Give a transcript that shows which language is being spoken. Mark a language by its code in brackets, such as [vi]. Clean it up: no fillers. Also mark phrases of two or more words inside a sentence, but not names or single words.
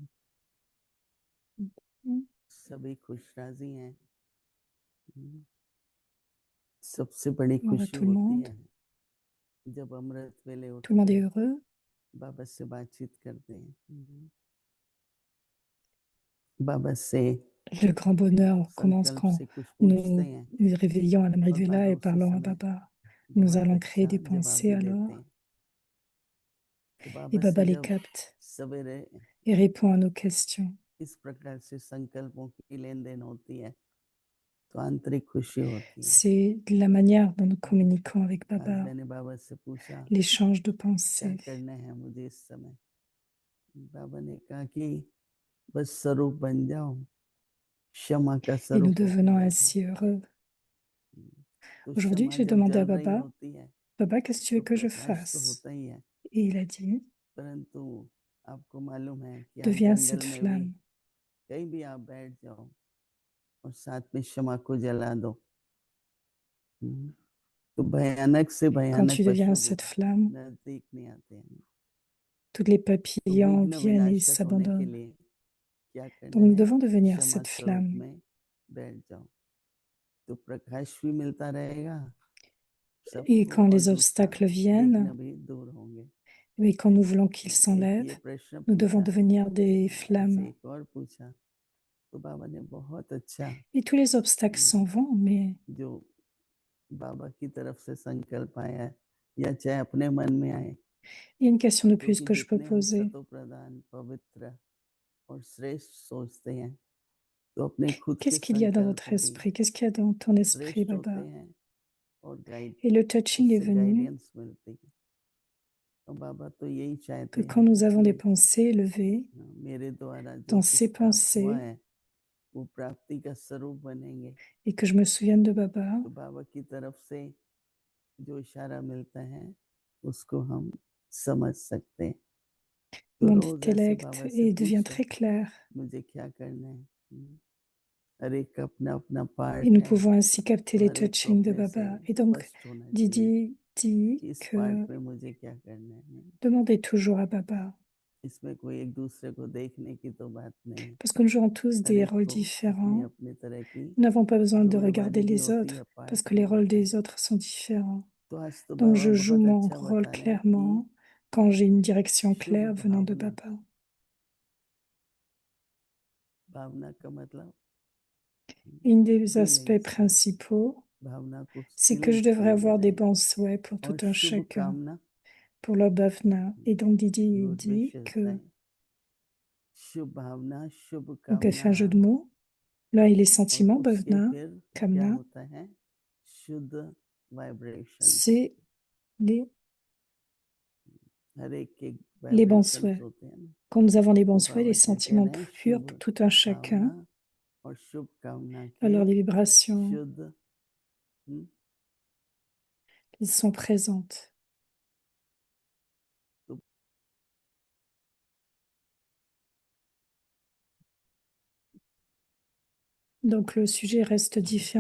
[hi] Mm. सभी खुश राजी हैं। सबसे बड़ी [fr] Bonjour à [hi] खुशी [fr] tout le [hi] होती [fr] monde. [hi] है जब अमृत वेले [fr] Tout le monde [hi] उठकर [fr] est heureux. [hi] बाबा से बातचीत करते हैं, बाबा से [fr] Le grand bonheur commence [hi] संकल्प [fr] quand [hi] से कुछ पूछते [fr] nous [hi] हैं [fr] nous réveillons à [hi] और [fr] l'Amrita [hi] बाबा [fr] et [hi] उसी [fr] parlons à [hi] समय [fr] Baba. Nous [hi] बहुत [fr] allons créer [hi] अच्छा [fr] des [hi] जवाब [fr] pensées [hi] भी देते [fr] alors [hi] हैं। तो [fr] et [hi] बाबा [fr] Baba [hi] से [fr] les [hi] जब [fr] capte [hi] सवेरे [fr] et répond à nos questions. [hi] इस प्रकार से संकल्पों की लेन देन होती है तो आंतरिक खुशी होती है। [fr] C'est la manière dont nous communiquons avec [hi] आज [fr] Baba, [hi] मैंने बाबा से पूछा [fr] l'échange de [hi] क्या [fr] pensées. [hi] करना है मुझे इस समय। बाबा ने कहा कि बस स्वरूप बन जाओ, क्षमा का [fr] Et nous [hi] स्वरूप होकर [fr] devenons [hi] बैठो। [fr] ainsi heureux. [hi] तो [fr] Aujourd'hui, [hi] क्षमा [fr] j'ai [hi] जब [fr] demandé à [hi] जल रही [fr] Baba, [hi] होती है [fr] Baba, qu'est-ce que tu [hi] तो [fr] veux que je [hi] प्रकाश तो [fr] fasse? [hi] होता ही है, [fr] Et il a dit, [hi] परंतु आपको मालूम है कि आज [fr] deviens [hi] जंगल [fr] cette [hi] में भी [fr] flamme. [hi] कहीं भी आप बैठ जाओ और साथ में क्षमा को जला दो, तो भयानक से [fr] Quand tu [hi] भयानक [fr] deviens [hi] पशु भी [fr] cette flamme, [hi] नजदीक नहीं आते हैं। [fr] tous les [hi] तो [fr] papillons [hi] विघ्न [fr] viennent et [hi] विनाशक होने के [fr] s'abandonnent. [hi] लिए क्या करना [fr] Donc nous [hi] है, [fr] devons devenir [hi] क्षमा [fr] cette [hi] स्वरूप [fr] flamme. [hi] में बैठ जाओ तो प्रकाश भी मिलता रहेगा, [fr] Et [hi] सबको, [fr] quand [hi] और [fr] les [hi] दूसरा [fr] obstacles [hi] विघ्न [fr] viennent, [hi] भी दूर होंगे। [fr] et quand nous voulons qu'ils [hi] एक [fr] s'enlèvent, [hi] ये प्रश्न [fr] nous devons [hi] पूछा, [fr] devenir des [hi] आज [fr] flammes. [hi] एक और पूछा, तो बाबा ने बहुत अच्छा [fr] Et tous les obstacles s'en vont, mais [hi] जो बाबा की तरफ से संकल्प आया है या चाहे अपने मन में आए, [fr] il y a une question de plus [hi] क्योंकि [fr] que je peux [hi] जितने हम [fr] poser. [hi] सतो प्रधान पवित्र और श्रेष्ठ सोचते हैं तो अपने खुद के [fr] Qu'est-ce qu'il y a dans [hi] संकल्प [fr] votre [hi] भी [fr] esprit? Qu'est-ce qu'il y a dans ton esprit, [hi] श्रेष्ठ होते [fr] Baba? [hi] हैं और गाइड [fr] Et le touching est [hi] उससे [fr] venu [hi] गाइडेंस मिलती है। और बाबा तो यही चाहते [fr] que quand [hi] हैं [fr] nous avons des [hi] कि [fr] pensées élevées, [hi] मेरे द्वारा जो [fr] dans [hi] कुछ [fr] ces [hi] प्राप्त हुआ [fr] pensées, [hi] है वो प्राप्ति का स्वरूप बनेंगे। [fr] et que je me souvienne de Baba, [hi] तो बाबा की तरफ से जो इशारा मिलता है उसको हम समझ सकते हैं। तो [fr] mon [hi] रोज ऐसे [fr] intellect [hi] बाबा से [fr] et devient [hi] पूछो [fr] très clair. [hi] मुझे क्या करना है। हर एक का अपना अपना [fr] Et [hi] पार्ट [fr] nous [hi] है, [fr] pouvons ainsi capter [hi] तो [fr] les [hi] हर एक को [fr] touchings de [hi] अपने से [fr] Baba. Et donc, [hi] स्पष्ट होना चाहिए [fr] Didi dit [hi] कि इस [fr] que [hi] पार्ट में मुझे क्या करना है। [fr] demandez toujours à Baba, [hi] इसमें कोई एक दूसरे को देखने की तो बात नहीं, [fr] parce que nous jouons tous [hi] हर [fr] des [hi] एक [fr] rôles [hi] को अपनी [fr] différents. [hi] अपनी तरह की [fr] Nous n'avons pas besoin de [hi] रोल [fr] regarder [hi] वाली भी [fr] les [hi] होती [fr] autres, [hi] है, [fr] parce [hi] पार्ट [fr] que [hi] भी [fr] les rôles [hi] होता है। [fr] des autres sont différents. [hi] तो आज तो [fr] Donc, [hi] बाबा [fr] je joue [hi] बहुत [fr] mon [hi] अच्छा [fr] rôle [hi] बता रहे हैं कि [fr] clairement quand j'ai une direction [hi] शुभ [fr] claire venant de [hi] भावना [fr] Baba. [hi] भावना का मतलब [fr] Une des aspects feelings principaux, [hi] भावना को [fr] c'est que je feelings devrais [hi] में ले [fr] avoir des [hi] जाएंगे [fr] bons souhaits pour tout [hi] और [fr] un [hi] शुभ [fr] chacun, [hi] कामना [fr] pour leur bhavna. Et donc Didi [hi] गुड [fr] dit [hi] विशेष [fr] que, [hi] दें शुभ भावना शुभ [fr] donc elle [hi] कामना [fr] fait un jeu de mots. Là, il est [hi] और [fr] sentiment, [hi] उसके [fr] bhavna, [hi] फिर क्या [fr] kamna, [hi] होता है शुद्ध वाइब्रेशंस [fr] c'est [hi] हर एक के [fr] les bons [hi] वाइब्रेशंस [fr] souhaits. [hi] होते हैं ना [fr] Quand nous avons les bons [hi] तो [fr] souhaits, les [hi] बाबा क्या कह [fr] sentiments [hi] रहे हैं [fr] purs [hi] शुभ [fr] pour tout un chacun, [hi] भावना और शुभ कामना के [fr] alors les vibrations, [hi] शुद्ध [fr] elles sont présentes. [hi] तो [fr] Donc le sujet reste différent.